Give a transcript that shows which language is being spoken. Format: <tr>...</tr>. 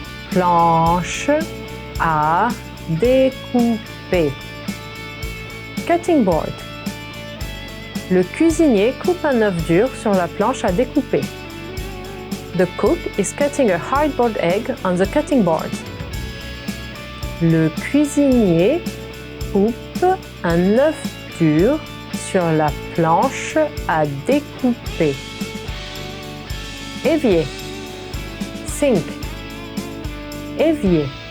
<fr>Planche à découper.</fr> <en>Cutting board.</en> <fr>Le cuisinier coupe un œuf dur sur la planche à découper.</fr> <en>The cook is cutting a hard-boiled egg on the cutting board.</en> <fr>Le cuisinier coupe un œuf dur sur la planche à découper. Évier. Sink. Évier.</fr>